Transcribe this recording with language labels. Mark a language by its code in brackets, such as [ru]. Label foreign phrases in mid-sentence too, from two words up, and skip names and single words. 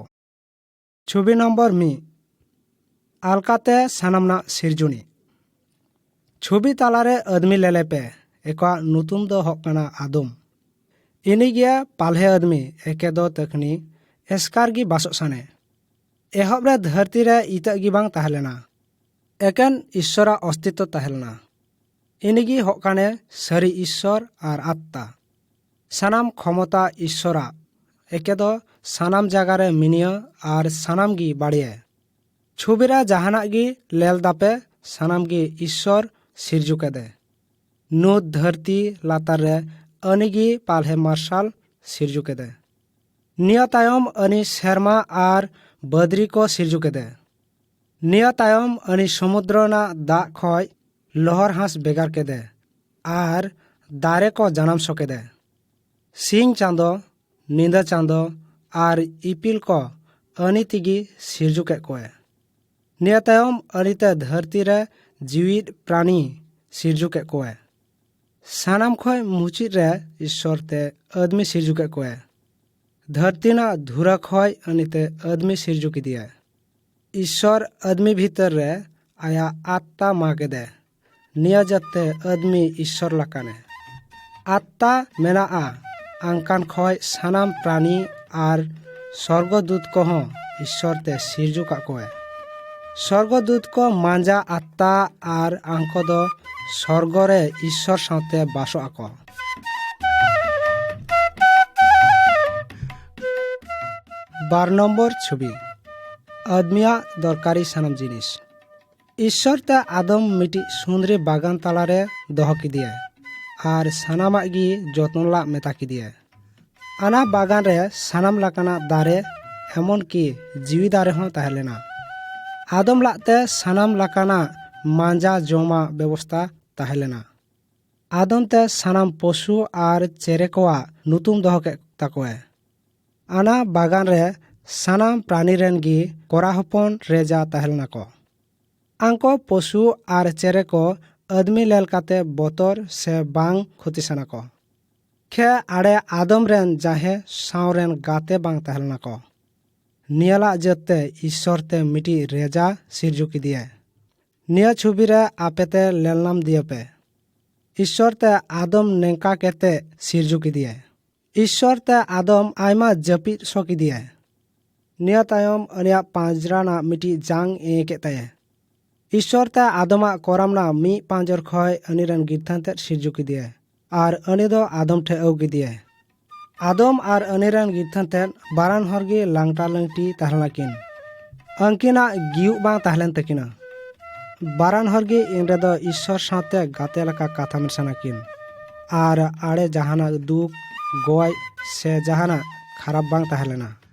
[sat] ছবি নম্বর মি আলকাতে সানামনা সিরজুনি ছবি তালারে আদমি লেলে পে একা নতুন দ হকানা আদম ইনি গিয়া পালহে আদমি একে দ তখনি এসকার গি বাসক সানে এহবরে ধরती রে ইতা গি বাং তাহলেনা একেন ঈশ্বরা অস্তিত্ব তাহলেনা ইনি গি হকানে সারি ঈশ্বর আর আত্মা সানাম ক্ষমতা ঈশ্বরা একে দ সানাম জাগারে মিনিয়া আর সানাম গি বাড়িয়ে ছবিরা জাহানা গি লেল দাপে সানাম গি ঈশ্বর সিরজুকে দে নুদ ধরती লাতার রে अनि गी पालहे मार्शाल सिरजुके दे निया तायम अनि शर्मा आर बद्री को सिरजुके दे निया तायम अनि समुद्र ना दा खय लहर हांस बेगार के दे आर दारे को जन्म सके दे सिंह चांदो नींदा चांदो आर इपिल को अनि तिगी सिरजुके कोए निया तायम अनि ते धरती रे जीवित प्राणी सिरजुके कोए सानाम खय मुचित रे ঈশ্বর তে आदमी सिरजुके कोए धरती ना धुरा खय अनिते आदमी सिरजुकी दिया ঈশ্বর आदमी भीतर रे आया आत्मा मागे दे निया जते आदमी ঈশ্বর लाकाने आत्मा मेना आंकान खय सानाम प्राणी आर स्वर्गदूत को हो ঈশ্বর ते सिरजुका कोए स्वर्गदूत को मांजा आत्मा आर आंको दो স্বর্গরে ঈশ্বর সাথে বাস আক। 12 নম্বর ছবি আদমিয়া দরকারি সানাম জিনিস ঈশ্বর তে আদম মিটি সুন্দরী বাগান তালারে দহকি দিয়ে আর সানামা গি যত্নলা মেতাকি দিয়ে আনা বাগান রে সানাম লাকানা দারে এমন কি জিবি দারে হন তাহলে না আদম লাতে সানাম লাকানা मांजा जमा व्यवस्था ताहेलेना आदम ते सानाम पशु आर चेरे कोआ नुतुम दहके ताकोए आना बागान रे सानाम प्राणी रेन गी कोरा हपन रेजा ताहेलना को आंको पशु आर चेरे को आदमी लेल काते बतर से बांग खुतिसाना को खे आड़े आदम रेन जाहे साव रेन गाते बांग ताहेलना को नियाला जते ईश्वर ते मिटी रेजा सिरजुकी दिए निया छुबी रे आपेते लेलनाम दिए पे ঈশ্বর ते आदम नेंका केते सिरजुकी दिए ঈশ্বর ते आदम आयमा जपी सोकी दिए निया तायम अनिया पांजरा ना मिटी जांग ए केते ঈশ্বর ते आदमा कोरामना मी पांजर खय अनिरन गिरथान ते सिरजुकी दिए आर अनि दो आदम ठे औगी दिए आदम आर अनिरन गिरथान ते बारान हरगी लांगटा लंगटी ताहलाकिन अंकिना गिउ बांग ताहलेन तकिना बारान हरगी इनरे दो ঈশ্বর साथे गाते लका काथा मेसानाकिन आर आड़े जहाना दुख गय से जहाना खराब बांग ताहलेना।